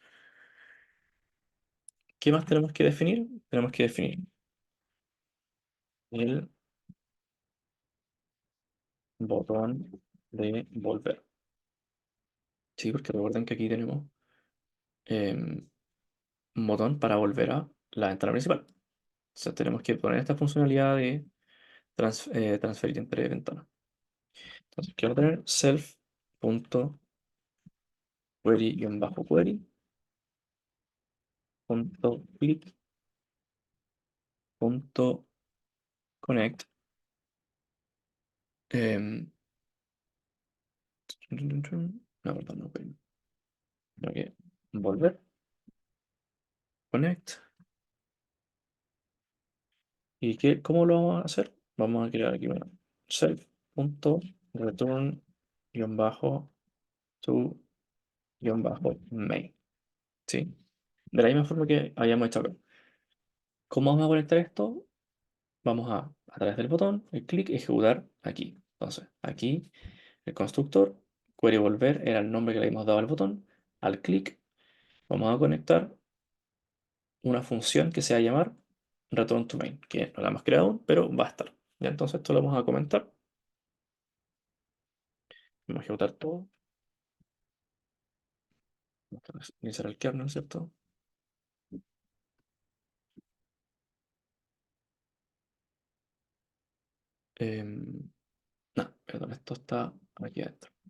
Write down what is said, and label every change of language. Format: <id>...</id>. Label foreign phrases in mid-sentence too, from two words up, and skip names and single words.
<es>¿Qué más tenemos que definir? Tenemos que definir el botón de volver. Sí, porque recuerden que aquí tenemos em, un botón para volver a la ventana principal. Entonces tenemos que poner esta funcionalidad de transferir entre ventanas. Entonces quiero tener self.query-query punto click punto connect no, perdón, no, tengo que volver, connect. ¿Y cómo lo vamos a hacer? Vamos a crear aquí, bueno, self.return guión bajo to guión bajo main. ¿Sí? De la misma forma que habíamos hecho acá. ¿Cómo vamos a conectar esto? Vamos a través del botón, el clic, ejecutar aquí. Entonces, aquí el constructor, query volver era el nombre que le habíamos dado al botón. Al clic, vamos a conectar una función que se va a llamar</es> <en>return to main,</en> <es>que no la hemos creado aún, pero va a estar. Ya, entonces esto lo vamos a comentar. Vamos a ejecutar todo. Vamos a iniciar el kernel, ¿cierto? No, perdón, esto está aquí adentro.</es>